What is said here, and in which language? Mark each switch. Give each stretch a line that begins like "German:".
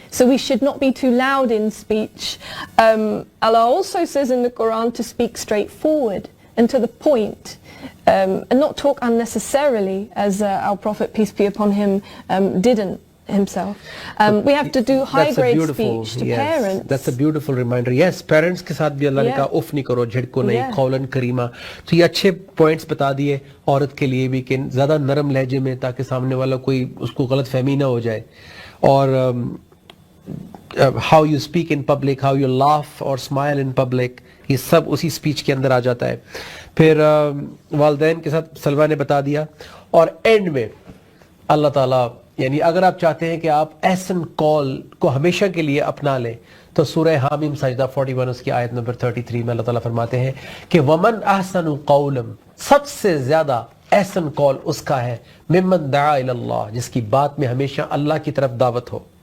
English: So we should not be too loud in speech. Allah also says in the Quran to speak straightforward and to the point, and not talk unnecessarily, as our Prophet, peace be upon him, didn't himself. We have to do high grade speech to parents. That's a beautiful reminder.
Urdu: Yes, parents کے ساتھ بھی اللہ نے کہا if نہیں کرو, جھڑکو نہیں, قولاً کریمہ. تو یہ اچھے پوائنٹس بتا دیے عورت کے لیے بھی کہ زیادہ نرم لہجے میں, تاکہ سامنے والا کوئی اس کو غلط فہمی نہ ہو جائے.
English: اور how you speak in public, how you laugh or smile in public,
Urdu: یہ سب اسی اسپیچ کے اندر آ جاتا ہے. پھر والدین کے ساتھ سلویٰ نے بتا دیا. اور اینڈ میں اللہ تعالیٰ, یعنی اگر آپ چاہتے ہیں کہ آپ احسن قول کو ہمیشہ کے لیے اپنا لیں, تو سورہ حامیم سجدہ 41 اس کی آیت نمبر 33 میں اللہ تعالیٰ فرماتے ہیں کہ
Arabic: وَمَنْ أَحْسَنُ قَوْلًا,
Urdu: سب سے زیادہ احسن قول اس کا ہے,
Arabic: مِمَّنْ دَعَا إِلَى اللَّهِ,
Urdu: جس کی بات میں ہمیشہ اللہ کی طرف دعوت ہو,